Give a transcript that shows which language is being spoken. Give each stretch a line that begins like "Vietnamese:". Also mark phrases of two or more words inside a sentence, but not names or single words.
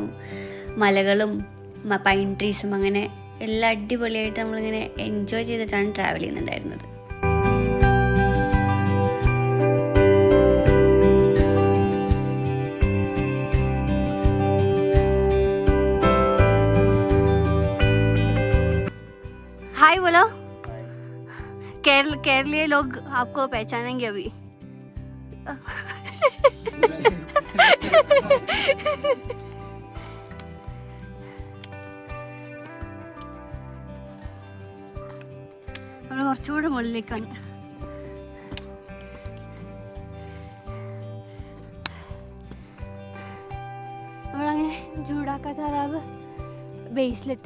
Malayalam: മലകളും
English: pine trees
Malayalam: അങ്ങനെ എല്ലാം അടിപൊളിയായിട്ട് നമ്മളിങ്ങനെ എൻജോയ് ചെയ്തിട്ടാണ് ട്രാവൽ ചെയ്യുന്നുണ്ടായിരുന്നത്.
Hindi: ഹായ് बोलो. केरलीय लोग आपको पहचानेंगे अभी.
Malayalam: നമ്മൾ കുറച്ചുകൂടെ മുകളിലേക്കാണ്. നമ്മളങ്ങനെ ജൂഡാക്ക താലാബ് ബേസിലെത്തി.